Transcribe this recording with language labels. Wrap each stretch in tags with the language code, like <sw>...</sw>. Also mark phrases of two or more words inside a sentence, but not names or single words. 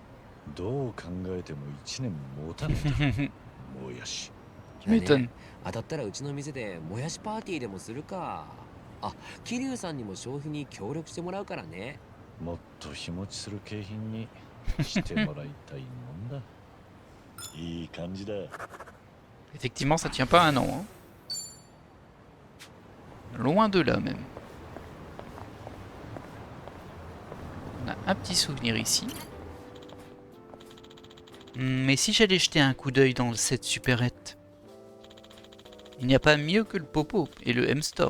<ja>どう考えても1年持たないだもやし。当たったらうちの店でもやしパーティーでもするか。あ、桐生さんにも消費に協力してもらうからね。もっと日持ちする景品にしてもらいたいもんだ。いい感じだ。</ja> <fr>Effectivement, ça tient pas un an. Hein. Loin de là même. On a un petit souvenir ici. Mais si j'allais jeter un coup d'œil dans cette supérette, il n'y a pas mieux que le Popo et le M-Store.</fr>